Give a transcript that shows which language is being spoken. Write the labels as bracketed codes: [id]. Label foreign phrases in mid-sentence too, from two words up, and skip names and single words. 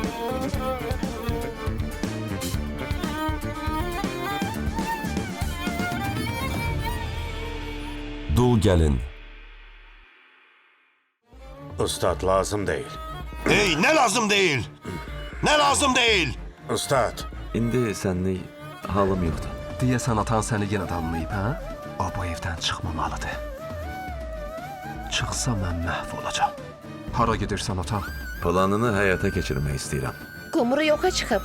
[az] Dul gəlin. [tr] Ustad lazım değil. Hey, ne lazım değil? Ne lazım değil? Ustad, [az] İndi sənlik halım yoxdur. Deyəsən atan səni yenə danlayıb, hə? O bu evdən çıxmamalıdır. Çıxsa mən məhv olacam. Hara gedirsən ata? Planını həyata keçirmək istəyirəm. Qumru yoxa çıxıb.